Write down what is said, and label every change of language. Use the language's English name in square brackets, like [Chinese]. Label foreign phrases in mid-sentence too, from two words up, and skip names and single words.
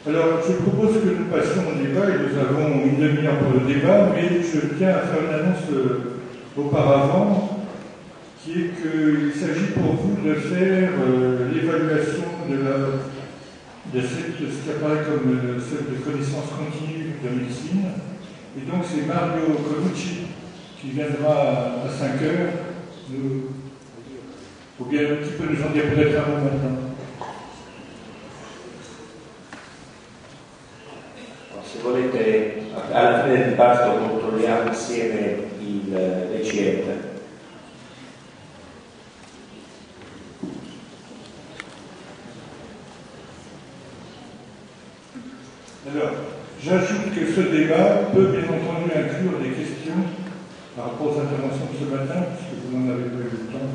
[French] Alors, je propose que nous passions au débat, et nous avons une demi-heure pour le débat, mais je tiens à faire une annonce auparavant, qui est qu'il s'agit pour vous de faire l'évaluation de ce qui apparaît comme celle de connaissance continue de médecine. Et donc, c'est Mario Colucci qui viendra à 5 heures. Ou bien un petit peu nous en dire peut-être un mot maintenant. [Italian] Se volete, alla fine del dibattito controlliamo insieme l'ECM. [French] Alors, j'ajoute que ce débat peut bien entendu inclure des questions par rapport aux interventions de ce matin, puisque vous n'en avez pas eu le temps.